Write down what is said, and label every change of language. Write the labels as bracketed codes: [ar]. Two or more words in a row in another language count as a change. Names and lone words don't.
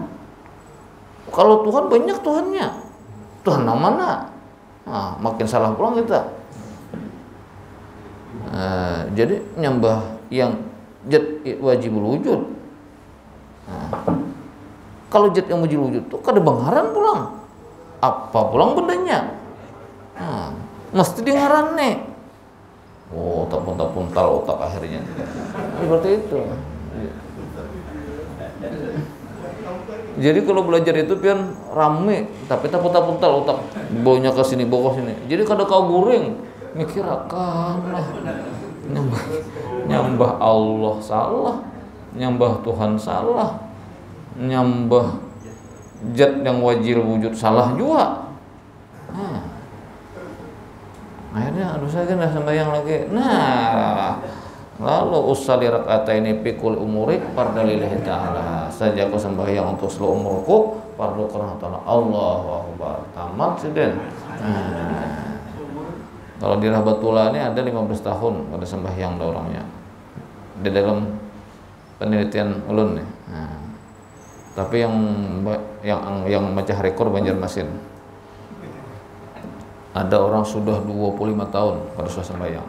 [id] Kalau Tuhan banyak Tuhannya. Tuhan namanya. Nah, makin salah pulang kita. Jadi nyembah yang jad [ar] wajibul wujud. [bjn] Kalau jad yang [ar] wajibul wujud [bjn] tuh kada bangharan pulang. Apa pulang bendanya? Mesti di ngaranne. Oh, tapun-tapun otak akhirnya. [id] Seperti itu. [bjn] Jadi kalau belajar itu pian rame, tapi tapun-tapun otak. [id] Baunya ke sini, bawa ke sini. [bjn] Jadi kada kau guring, mikir akan lah. [id] Nyembah Allah salah, nyembah Tuhan salah, nyembah zat yang wajib wujud salah juga. Akhirnya aduh saya kan sembahyang lagi. Nah, lalu [ar] usalli raka'ataini fi kulli umuri fardalillahi ta'ala. [id] Saja aku sembahyang untuk seluruh umurku fardu karena ta'ala. [ar] Allahu akbar. [id] Tamat sudah. Kalau di Rahbatullah ini ada 15 tahun pada sembahyang orangnya. [bjn] Di dalam penelitian ulun nih. [id] Tapi yang macam rekor Banjarmasin. Ada orang sudah 25 tahun pada suasana sembahyang.